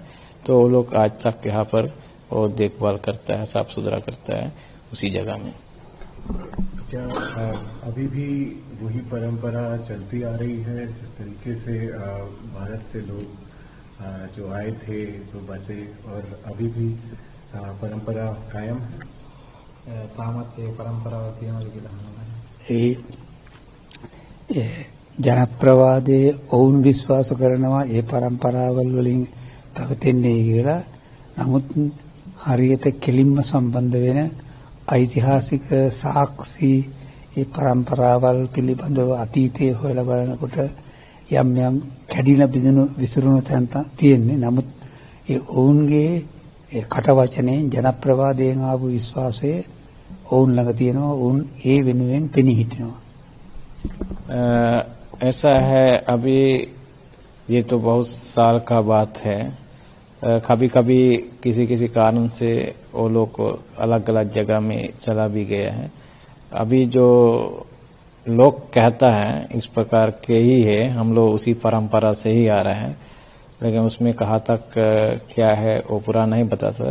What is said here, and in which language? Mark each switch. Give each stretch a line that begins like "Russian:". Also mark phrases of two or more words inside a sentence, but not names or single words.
Hindi: तो वो लोग आज तक यहाँ पर वो देखभाल करता है, साफ सुथरा करता है उसी जगह में. क्या अभी भी वही परंपरा चलती आ रही है जिस तरीके से भारत से लोग जो आए थे, जो बसे, और अभी भी परंपरा कायम है?
Sinhala: තාමත් ඒ පරම්පරාව තියෙනවා කියලා අහනවා. ඒ ජනප්‍රවාදයේ ඔවුන් විශ්වාස කරනවා ඒ પરම්පරාවල් වලින් පැවතෙන්නේ කියලා. නමුත් හරියට කෙලින්ම සම්බන්ධ වෙන ඓතිහාසික සාක්ෂි ඒ પરම්පරාවල් පිළිබඳව අතීතයේ හොයලා බලනකොට යම් යම් කැඩිලා බිඳුණු විසිරුණු තැන් තියෙන්නේ. නමුත් ඒ ඔවුන්ගේ ඒ කටවචනේ ජනප්‍රවාදයෙන් ආපු විශ්වාසය ඔවුන් ළඟ තියෙනවා. ඔවුන් ඒ වෙනුවෙන් පෙනී හිටිනවා.
Hindi: ऐसा है, अभी ये तो बहुत साल का बात है. कभी कभी किसी किसी कारण से वो लोग अलग अलग जगह में चला भी गया है. अभी जो लोग कहता है इस प्रकार के ही है, हम लोग उसी परंपरा से ही आ रहे हैं, लेकिन उसमें कहाँ तक क्या है वो पूरा नहीं बता सकता.